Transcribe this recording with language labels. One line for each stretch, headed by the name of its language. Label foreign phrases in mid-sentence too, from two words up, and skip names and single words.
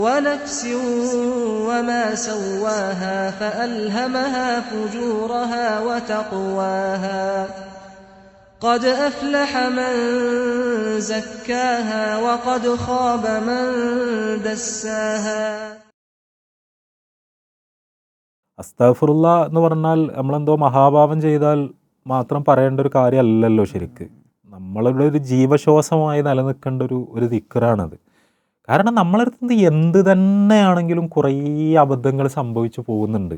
Arabic: ونفس وما سواها فألهمها فجورها وتقواها قد أفلح من زكاها وقد خاب من دساها.
Malayalam: അസ്തഗ്ഫിറുള്ള എന്ന് പറഞ്ഞാൽ നമ്മളെന്തോ മഹാപാപം ചെയ്താൽ മാത്രം പറയേണ്ട ഒരു കാര്യമല്ലല്ലോ ശരിക്ക്. നമ്മളുടെ ഒരു ജീവശ്വാസമായി നിലനിൽക്കേണ്ട ഒരു ദിക്റാണത്. കാരണം നമ്മളടുത്ത് എന്ത് തന്നെയാണെങ്കിലും കുറേ അബദ്ധങ്ങൾ സംഭവിച്ചു പോകുന്നുണ്ട്.